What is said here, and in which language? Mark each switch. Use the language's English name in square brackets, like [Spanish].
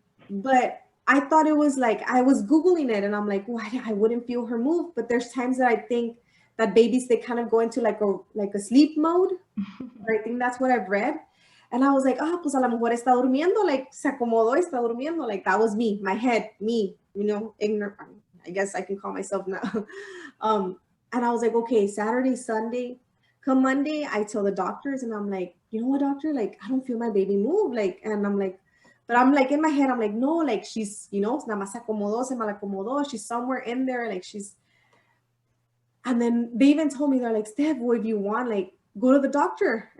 [English] But I thought it was like, I was Googling it, and I'm like, why I wouldn't feel her move. But there's times that I think that babies, they kind of go into like a sleep mode. I think that's what I've read. And I was like, [Spanish] pues a lo mejor está durmiendo, like, se acomodó, está durmiendo. [English] Like, that was me, my head, me, ignorant. I guess I can call myself now. And I was like, okay, Saturday, Sunday, come Monday, I tell the doctors, and I'm like, you know what, doctor, like, I don't feel my baby move, like, and I'm like, but I'm like, in my head, I'm like, no, like, she's, [Spanish] nada más se acomodó, se mal acomodó, [English] she's somewhere in there, like, she's, and then they even told me, they're like, Steph, what if you want, like, go to the doctor?